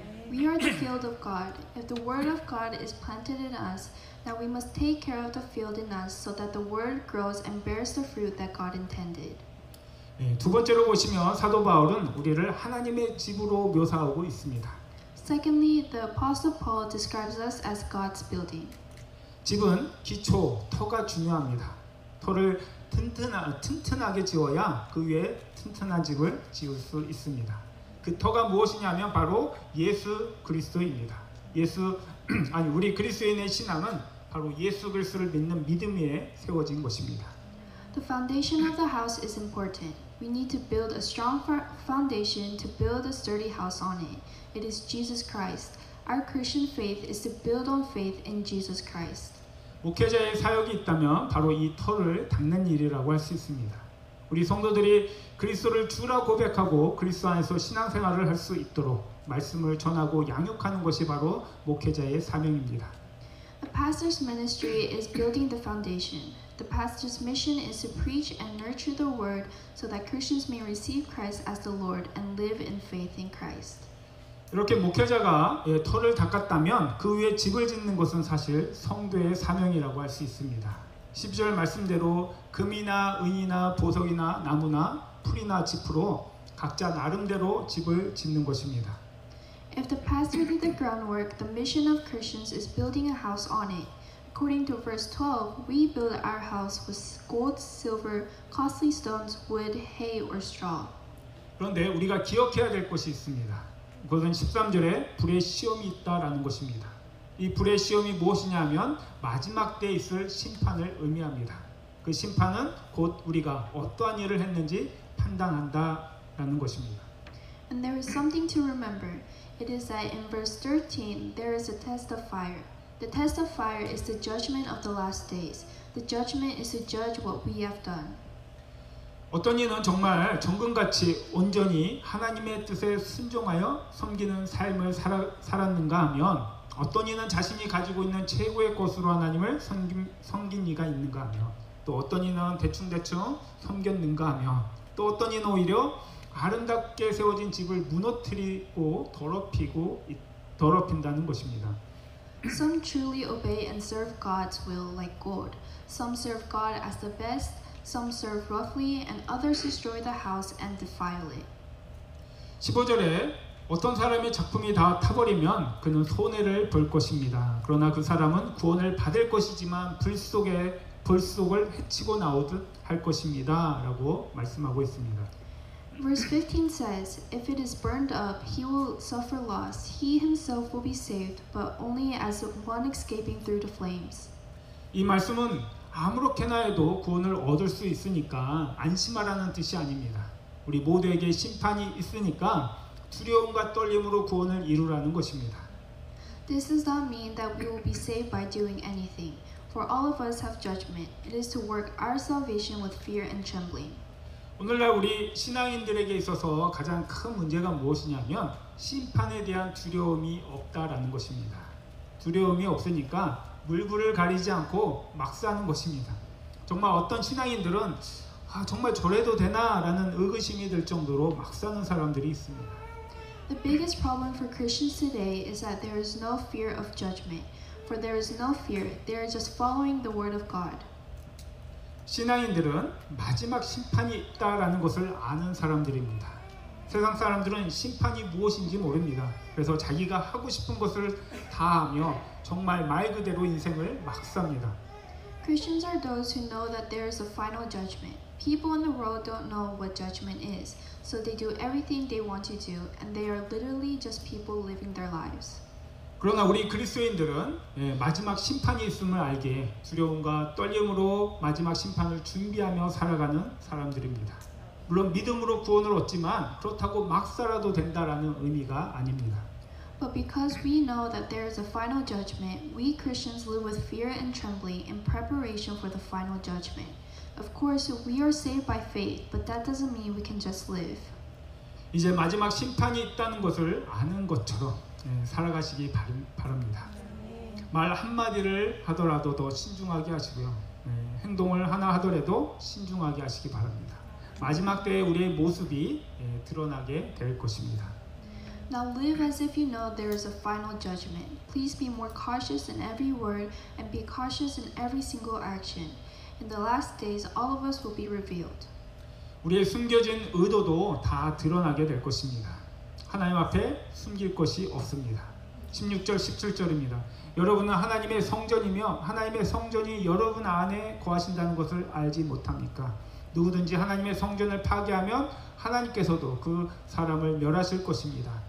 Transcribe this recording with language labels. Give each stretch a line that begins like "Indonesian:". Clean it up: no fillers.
English: We are the field of God. If the word of God is planted in us, now we must take care of the field in us so that the word grows and bears the fruit that God intended.
Korean: 두 번째로 보시면 사도 바울은 우리를 하나님의 집으로 묘사하고 있습니다.
English: Secondly, the Apostle Paul describes us as God's building.
Korean: 집은 기초, 터가 중요합니다. 터를 튼튼하게 지어야 그 위에 튼튼한 집을 지을 수 있습니다. 그 터가 무엇이냐면 바로 예수 그리스도입니다. 우리 그리스도인의 신앙은 바로 예수 그리스도를 믿는 믿음 위에 세워진 것입니다.
English: The foundation of the house is important. We need to build a strong foundation to build a sturdy house on it. It is Jesus Christ. Our Christian faith is to build on faith in Jesus Christ.
Korean: 목회자의 사역이 있다면 바로 이 터를 닦는 일이라고 할 수 있습니다. 우리 성도들이 그리스도를 주라 고백하고 그리스도 안에서 신앙생활을 할 수 있도록 말씀을 전하고 양육하는 것이 바로 목회자의 사명입니다.
English: The pastor's ministry is building the foundation. The pastor's mission is to preach and nurture the word so that Christians may receive Christ as the Lord and live in faith in Christ.
Korean: 이렇게 목회자가 터를 닦았다면 그 위에 집을 짓는 것은 사실 성도의 사명이라고 할 수 있습니다. 12절 말씀대로 금이나 은이나 보석이나 나무나 풀이나 짚으로 각자 나름대로 집을 짓는 것입니다.
English: If the pastor did the groundwork, the mission of Christians is building a house on it. According to verse 12, we build our house with gold, silver, costly stones, wood, hay, or straw.
Korean: 그런데 우리가 기억해야 될 것이 있습니다. 그것은 13절에 불의 시험이 있다라는 것입니다. 이 불의 시험이 무엇이냐 하면 마지막 때에 있을 심판을 의미합니다. 그 심판은 곧 우리가 어떠한 일을 했는지 판단한다라는 것입니다.
English: And there is something to remember. It is that in verse 13 there is a test of fire. The test of fire is the judgment of the last days. The judgment is to judge what we have done.
Korean: 어떤 이는 정말 정금같이 온전히 하나님의 뜻에 순종하여 섬기는 삶을 살았는가 하면 어떤 이는 자신이 가지고 있는 최고의 것으로 하나님을 섬긴 이가 있는가 하며 또 어떤 이는 대충대충 섬겼는가 하며 또 어떤 이는 오히려 아름답게 세워진 집을 무너뜨리고 더럽힌다는 것입니다.
English: Some truly obey and serve God's will like gold. Some serve God as the best. Some serve roughly, and others destroy the house and defile it.
Korean: 15절에 어떤 사람의 작품이 다 타버리면 그는 손해를 볼 것입니다. 그러나 그 사람은 구원을 받을 것이지만 불속을 해치고 나오듯 할 것입니다. 라고 말씀하고 있습니다.
English: Verse 15 says, If it is burned up, he will suffer loss. He himself will be saved, but only as one escaping through the flames.
Korean: 이 말씀은 아무렇게나 해도 구원을 얻을 수 있으니까 안심하라는 뜻이 아닙니다. 우리 모두에게 심판이 있으니까 두려움과 떨림으로 구원을 이루라는 것입니다.
English: This does not mean that we will be saved by doing anything, for all of us have judgment. It is to work our salvation with fear and trembling.
Korean: 오늘날 우리 신앙인들에게 있어서 가장 큰 문제가 무엇이냐면 심판에 대한 두려움이 없다라는 것입니다. 두려움이 없으니까 물불을 가리지 않고 막 사는 것입니다. 정말 어떤 신앙인들은 정말 저래도 되나라는 의구심이 들 정도로 막 사는 사람들이 있습니다.
English: The biggest problem for Christians today is that there is no fear of judgment. For there is no fear, they are just following the word of God.
Korean: 신앙인들은 마지막 심판이 있다라는 것을 아는 사람들입니다. 세상 사람들은 심판이 무엇인지 모릅니다. 그래서 자기가 하고 싶은 것을 다 하며 정말 말 그대로 인생을 막 삽니다.
English: Christians are those who know that there is a final judgment. People in the world don't know what judgment is, so they do everything they want to do, and they are literally just people living their lives.
Korean: 그러나 우리 그리스도인들은 마지막 심판이 있음을 알기에 두려움과 떨림으로 마지막 심판을 준비하며 살아가는 사람들입니다. 물론 믿음으로 구원을 얻지만 그렇다고 막 살아도 된다라는 의미가 아닙니다.
English: But because we know that there is a final judgment, we Christians live with fear and trembling in preparation for the final judgment. Of course, we are saved by faith, but that doesn't mean we can just live.
Korean: 이제 마지막 심판이 있다는 것을 아는 것처럼 살아가시기 바랍니다. 말 한마디를 하더라도 더 신중하게 하시고요. 행동을 하나 하더라도 신중하게 하시기 바랍니다. 마지막 때에 우리의 모습이 드러나게 될 것입니다.
English: Now live as if you know there is a final judgment. Please be more cautious in every word and be cautious in every single action. In the last days, all of us will be revealed.
Korean: 우리의 숨겨진 의도도 다 드러나게 될 것입니다. 하나님 앞에 숨길 것이 없습니다. 16절 17절입니다. 여러분은 하나님의 성전이며 하나님의 성전이 여러분 안에 거하신다는 것을 알지 못합니까? 누구든지 하나님의 성전을 파괴하면 하나님께서도 그 사람을 멸하실 것입니다.